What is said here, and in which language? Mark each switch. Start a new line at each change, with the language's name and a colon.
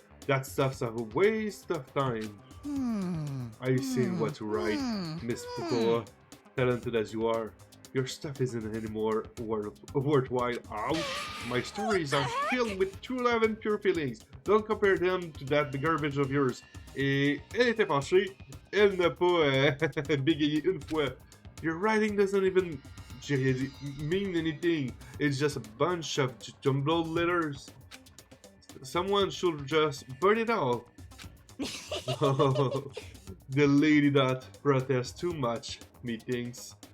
English: That stuff's a waste of time. I see what to write, Miss Fukuoka, talented as you are. Your stuff isn't anymore worthwhile. Ouch! My stories are filled with true love and pure feelings. Don't compare them to that garbage of yours.
French: Et elle était fâchée. Elle n'a pas bégayé une fois.
English: Your writing doesn't even mean anything. It's just a bunch of jumbled letters. Someone should just burn it all. The lady that protests too much, methinks.